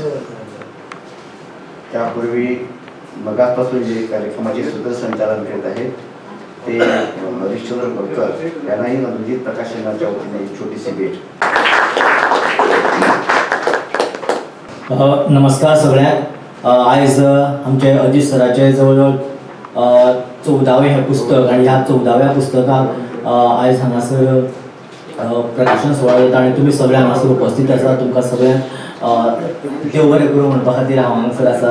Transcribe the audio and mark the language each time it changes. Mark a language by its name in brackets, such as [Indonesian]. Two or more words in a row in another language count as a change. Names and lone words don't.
[Marathi] त्यापूर्वी मगापासून जे कार्यक्रमाचे सूत्रसंचालन करत आहेत ते हरिश्चंद्र कोलकर यांनाही अनुजित प्रकाशनाच्या वतीने एक छोटीशी भेट. [Konkani] नमस्कार सगळ्यांक. आयज आमचे अजित सराचे जवळजवळ 14वें हे पुस्तक आणि ह्या 14व्या पुस्तकाक आयज हांगासर प्रकाशन सुवाळो जाता आणि तुमी सगळे हांगासर उपस्थित आसा. तुमकां सगळ्यांक देव बरें करूं म्हणपा खातीर हांव हांगासर आसा.